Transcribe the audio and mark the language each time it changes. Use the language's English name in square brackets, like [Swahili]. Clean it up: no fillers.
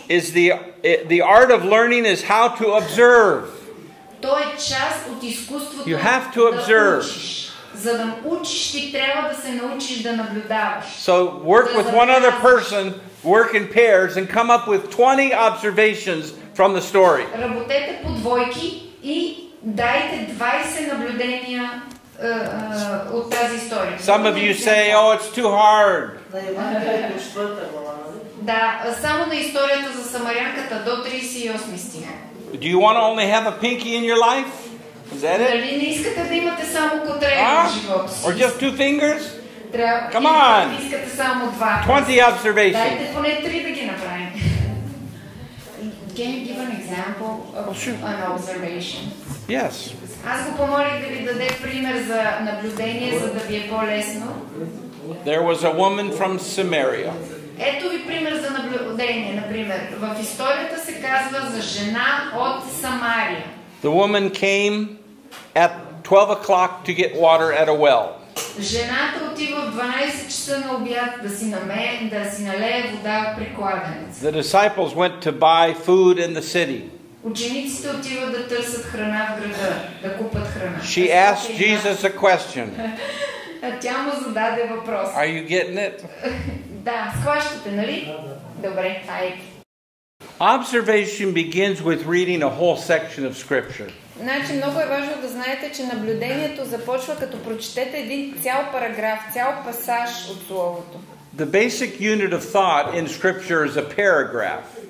[English] is the art of learning is how to observe. [Bulgarian] То е част от изкуството [English] You have to observe. [Bulgarian] да учиш. За да учиш, ти трябва да се научиш да наблюдаваш. [English] So work with one other person, work in pairs, and come up with 20 observations from the story. [Bulgarian] Работете по двойки и дайте 20 наблюдения от тази история. [English] Some of you say, oh, it's too hard. [Bulgarian] Да, само на историята за самарянката до 38 стих. [English] Do you want to only have a pinky in your life? Is that it? [Bulgarian] Дали не искате да имате само котрея в живота си? [English] Or just 2 fingers? Come on! [Bulgarian] Искате само 2. [English] 20 observations. [Bulgarian] Дайте поне 3 да ги направим. [English] Can you give an example of an observation? Yes. [Bulgarian] Аз го помолих да ви даде пример за наблюдение, за да ви е по-лесно. [English] There was a woman from Samaria. [Bulgarian] Ето ви пример за наблюдение, например. В историята се казва за жена от Самария. [English] The woman came at 12 o'clock to get water at a well. [Bulgarian] Жената отива в 12 часа на обяд да си налее вода при кладенец. [English] The disciples went to buy food in the city. [Bulgarian] Учениците отиват да търсят храна в града, да купат храна. [English] She asked Jesus a question. [Bulgarian] Тя му зададе въпрос. [English] Are you getting it? [Bulgarian] Да, схващате, нали? Добре, хайде. [English] Observation begins with reading a whole section of scripture. [Bulgarian] Значи много е важно да знаете, че наблюдението започва като прочетете един цял параграф, цял пасаж от Словото. [English] The basic unit of thought in scripture is a paragraph.